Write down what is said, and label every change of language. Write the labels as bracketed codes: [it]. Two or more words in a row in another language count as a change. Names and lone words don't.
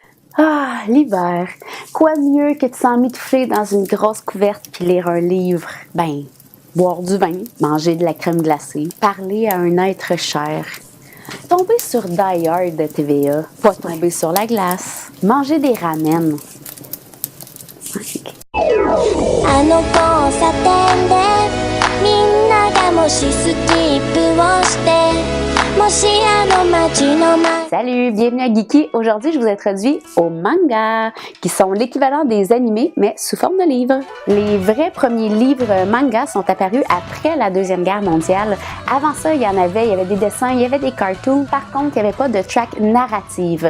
[fr] Ah, l'hiver. Quoi de mieux que de s'emmitoufler dans une grosse couverte puis lire un livre? Ben, boire du vin, manger de la crème glacée, parler à un être cher. Tomber sur Die Hard de TVA, pas tomber sur la glace, manger des ramen. [ja] あの交差点でみんながもしスキップをしてもしあの街の前 [fr] Salut, bienvenue à Geeky. Aujourd'hui, je vous introduis aux mangas, qui sont l'équivalent des animés, mais sous forme de livres. Les vrais premiers livres mangas sont apparus après la Deuxième Guerre mondiale. Avant ça, il y avait des dessins, il y avait des cartoons. Par contre, il n'y avait pas de track narrative.